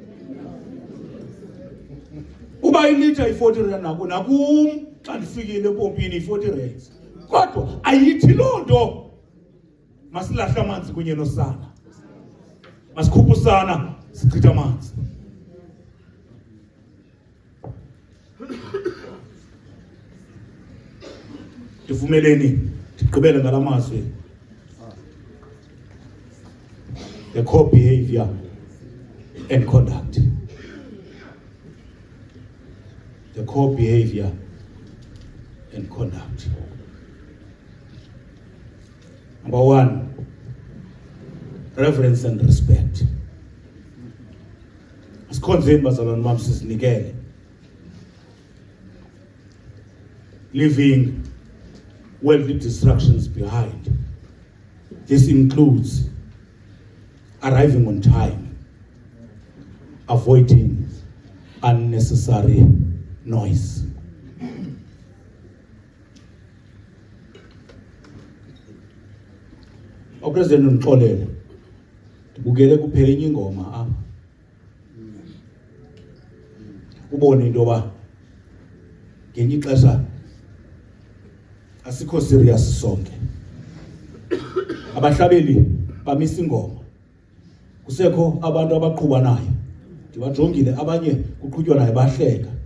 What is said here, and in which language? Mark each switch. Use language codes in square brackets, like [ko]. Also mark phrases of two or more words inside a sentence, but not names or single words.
[xh] Uba ilitha i-40 rand nakum xa ndifikile empompini i-40 rands kodwa ayithi loo nto masilahle amanzi kunye nosana, masikhuphe usana sichithe amanzi. Ndivumeleni ndigqibele ngala mazwi. [en] The core behavior and conduct. The core behavior and conduct. Number one, reverence and respect. [xh] Asikhonzeni bazalwane bam sizinikele. [en] Leaving worldly distractions behind. This includes arriving on time, avoiding unnecessary noise. [xh] President Ndixolele ndibukele kuphela enye ingoma apha ubone into yoba ngenye ixesha asikho serious sonke. Abahlabeli bamisa ingoma, kusekho abantu abaqhuba nayo, ndibajongile abanye kuqhutywa nayo bahleka.